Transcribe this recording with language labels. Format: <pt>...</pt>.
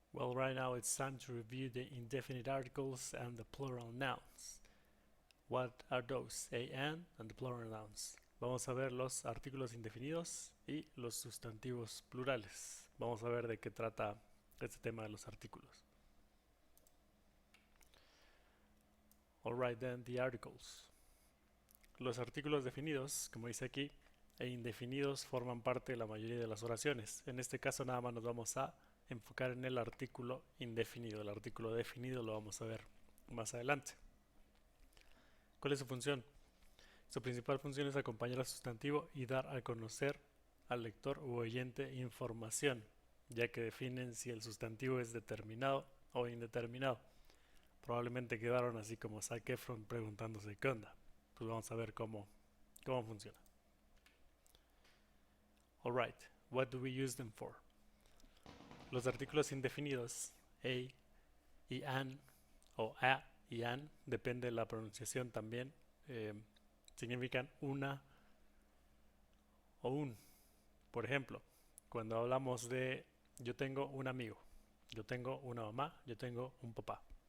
<en>Well, right now it's time to review the indefinite articles and the plural nouns. What are those? A and the plural nouns.</en> <es>Vamos a ver los artículos indefinidos y los sustantivos plurales. Vamos a ver de qué trata este tema de los artículos.</es> <en>Alright then, the articles.</en> <es>Los artículos definidos, como dice aquí, e indefinidos forman parte de la mayoría de las oraciones. En este caso nada más nos vamos a enfocar en el artículo indefinido. El artículo definido lo vamos a ver más adelante. ¿Cuál es su función? Su principal función es acompañar al sustantivo y dar a conocer al lector u oyente información, ya que definen si el sustantivo es determinado o indeterminado. Probablemente quedaron así como Zac Efron preguntándose qué onda. Pues vamos a ver cómo funciona.</es> <en>Alright, what do we use them for?</en> <es>Los artículos indefinidos, a y an, o a y an, depende de la pronunciación también, significan una o un. Por ejemplo, cuando hablamos de yo tengo un amigo, yo tengo una mamá, yo tengo un papá.</es>